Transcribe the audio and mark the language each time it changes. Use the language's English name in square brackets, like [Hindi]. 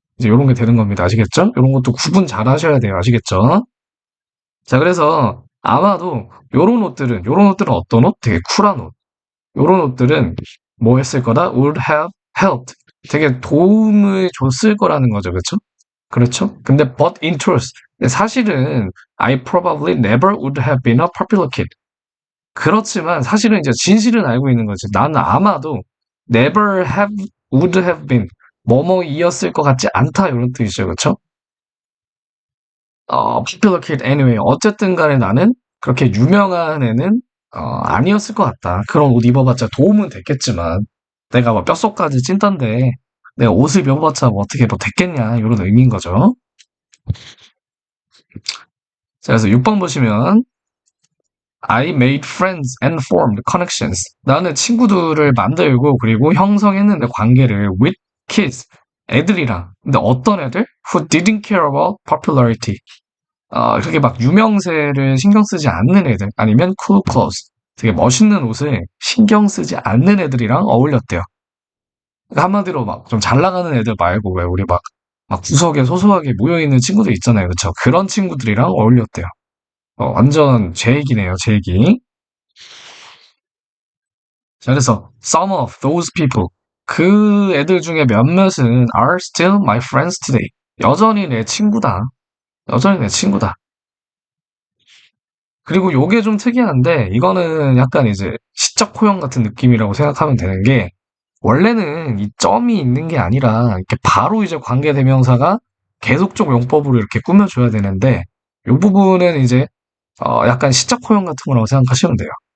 [Korean] 이제 요런 게 되는 겁니다. 아시겠죠? 요런 것도 구분 잘 하셔야 돼요. 아시겠죠? 자, 그래서 아마도 요런 옷들은 어떤 옷? 되게 쿨한 옷. 요런 옷들은 뭐 했을 거다? [English] would have helped. [Korean] 되게 도움을 줬을 거라는 거죠. 그쵸? 그렇죠? 근데 [English] but in truth. [Korean] 근데 사실은 [English] I probably never would have been a popular kid. [Korean] 그렇지만 사실은 이제 진실은 알고 있는 거지. 나는 아마도 [English] never have, would have been [Korean] 뭐뭐이었을 것 같지 않다 이런 뜻이죠. 그렇죠? [English] popular kid anyway. [Korean] 어쨌든 간에 나는 그렇게 유명한 애는 아니었을 것 같다. 그런 옷 입어봤자 도움은 됐겠지만 내가 뭐 뼛속까지 찐딴데 내가 옷을 입어봤자 뭐 어떻게 뭐 됐겠냐 이런 의미인 거죠. 자, 그래서 6번 보시면 [English] I made friends and formed connections. [Korean] 나는 친구들을 만들고 그리고 형성했는데 관계를 [English] with kids. [Korean] 애들이랑. 근데 어떤 애들? [English] Who didn't care about popularity. [Korean] 그렇게 막 유명세를 신경 쓰지 않는 애들. 아니면 [English] cool clothes. [Korean] 되게 멋있는 옷을 신경 쓰지 않는 애들이랑 어울렸대요. 그러니까 한마디로 막 좀 잘 나가는 애들 말고 왜 우리 막 구석에 소소하게 모여있는 친구들 있잖아요. 그쵸? 그런 친구들이랑 어울렸대요. 완전 제 얘기네요, 제 얘기. 자, 그래서 [English] some of those people [Korean] 그 애들 중에 몇몇은 [English] are still my friends today. [Korean] 여전히 내 친구다. 여전히 내 친구다. 그리고 요게 좀 특이한데 이거는 약간 이제 시적 호형 같은 느낌이라고 생각하면 되는 게 원래는 이 점이 있는 게 아니라 이렇게 바로 이제 관계대명사가 계속적 용법으로 이렇게 꾸며줘야 되는데 요 부분은 이제 약간 시적 호형 같은 거라고 생각하시면 돼요.